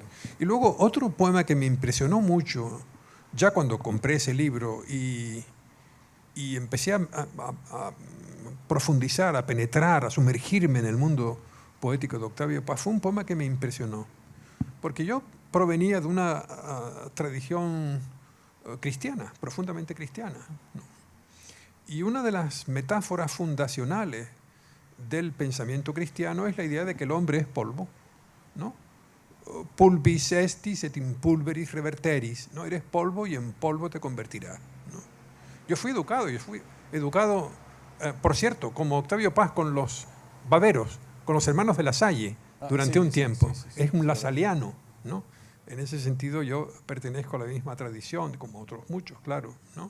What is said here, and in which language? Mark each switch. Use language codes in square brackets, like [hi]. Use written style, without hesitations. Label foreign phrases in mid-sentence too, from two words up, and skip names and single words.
[es] Y luego otro poema que me impresionó mucho, ya cuando compré ese libro y empecé a profundizar, a penetrar, a sumergirme en el mundo poético de Octavio Paz, fue un poema que me impresionó. Porque yo provenía de una tradición cristiana, profundamente cristiana, ¿no? Y una de las metáforas fundacionales del pensamiento cristiano es la idea de que el hombre es polvo, ¿no? [la] Pulvis estis et in pulveris reverteris, [es] ¿no? Eres polvo y en polvo te convertirás, ¿no? Yo fui educado, por cierto, como Octavio Paz, con los baveros, con los hermanos de La Salle, durante un tiempo. Es un lasaliano, ¿no? En ese sentido yo pertenezco a la misma tradición, como otros muchos, claro, ¿no?